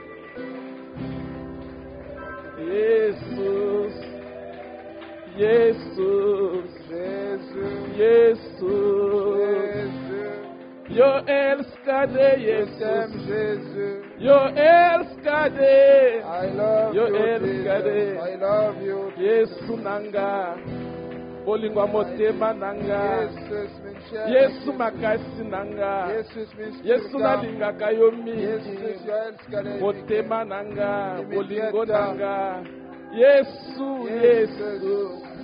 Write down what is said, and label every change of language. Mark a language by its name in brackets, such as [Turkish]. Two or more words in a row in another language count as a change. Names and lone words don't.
[Swedish] Jesus, Jesus, Jesus, Jesus. Jag älskar dig, Jesus. Jag älskar dig. Jag älskar dig. [Lingala] Yesu nanga. Bolingwa motema nanga. Yesu makasi nanga. Yesu nalinga kayomi. Motema nanga. Bolingo nanga. Yesu, Yesu.